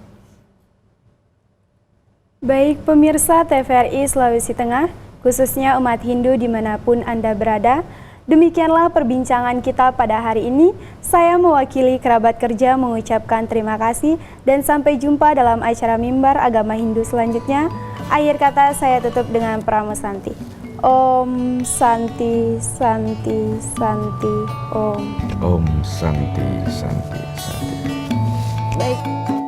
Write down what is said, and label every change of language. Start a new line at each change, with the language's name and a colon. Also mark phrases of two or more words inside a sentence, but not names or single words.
Indonesian: Baik pemirsa TVRI Sulawesi Tengah, khususnya umat Hindu dimanapun Anda berada, demikianlah perbincangan kita pada hari ini. Saya mewakili kerabat kerja mengucapkan terima kasih dan sampai jumpa dalam acara Mimbar Agama Hindu selanjutnya. Akhir kata saya tutup dengan Pramo Santi.
Sanskrit: Om Santi Santi Santi Om. Om Santi Santi Santi.
Indonesian: Baik.